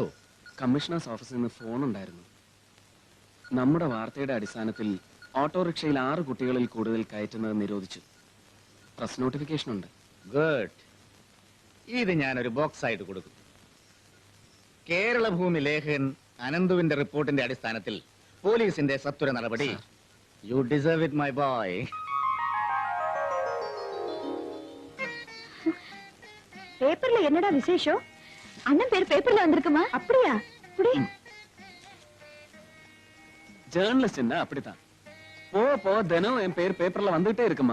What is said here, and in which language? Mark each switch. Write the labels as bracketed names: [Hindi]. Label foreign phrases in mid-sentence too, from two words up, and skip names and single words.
[English] commissioners officeil [Malayalam] നിന്ന് ഫോൺ ഉണ്ടായിരുന്നു. നമ്മുടെ വാർത്തയുടെ അടിസ്ഥാനത്തിൽ ഓട്ടോറിക്ഷയിൽ 6 കുട്ടികളിൽ കൂടുതൽ കയറ്റുന്നത് നിരോധിച്ചു. [English] press notification [Malayalam] ഉണ്ട്. ഗുഡ്. ഇത് ഞാനൊരു ബോക്സ് ആയിട്ട് കൊടുക്കും. കേരളഭൂമി ലേഖകൻ അനന്തുവിന്റെ റിപ്പോർട്ടിന്റെ അടിസ്ഥാനത്തിൽ പോലീസിന്റെ സത്വര നടപടി. [English] You deserve it my boy. [Tamil] பேப்பர்ல என்னடா விசேஷம்? அண்ணன் பேர் பேப்பர்ல வந்திருக்குமா? அப்படியா? புடி. ஜேர்னலிஸ்ட் அப்படித்தான். போ தினம் என் பேர் பேப்பர்ல வந்துட்டே இருக்குமா.